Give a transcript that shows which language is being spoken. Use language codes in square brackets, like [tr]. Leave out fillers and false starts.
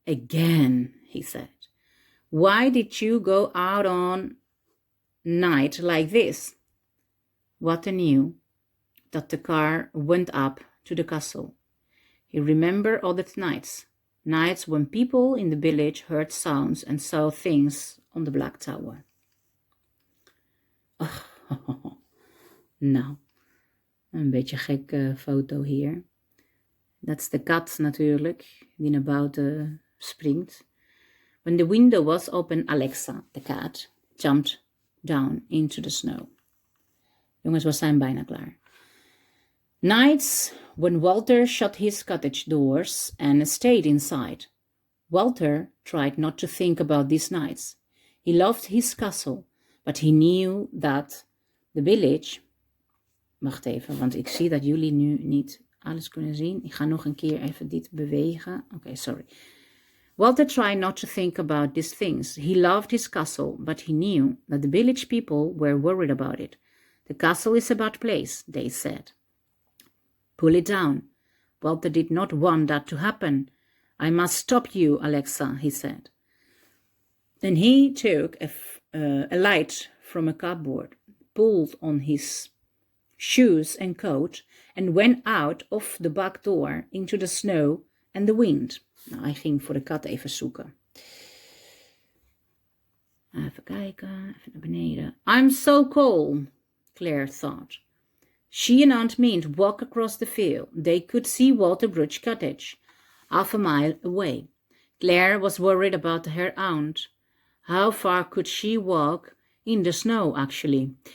[en] "Again," he said. "Why did you go out on night like this?" Walter knew that the car went up to the castle. He remembered other nights when people in the village heard sounds and saw things on the Black Tower. [nl] Oh, nou, een beetje gekke foto hier. Dat is de kat natuurlijk, die naar buiten springt. [en] When the window was open, Alexa, the cat, jumped down into the snow. [nl] Jongens, we zijn bijna klaar. [en] Nights when Walter shut his cottage doors and stayed inside. Walter tried not to think about these nights. He loved his castle, but he knew that the village... [nl] Wacht even, want ik zie dat jullie nu niet alles kunnen zien. Ik ga nog een keer even dit bewegen. [en] Okay, sorry. Walter tried not to think about these things. He loved his castle, but he knew that the village people were worried about it. The castle is a bad place, they said. Pull it down. Walter did not want that to happen. I must stop you, Alexa, he said. Then he took a light from a cupboard, pulled on his shoes and coat, and went out of the back door into the snow and the wind. [nl] Nou, hij ging voor de kat even zoeken. Even kijken, even naar beneden. [en] I'm so cold, Claire thought. She and Aunt Mint walked across the field. They could see Walterbridge Cottage, half a mile away. Claire was worried about her aunt. How far could she walk in the snow, actually?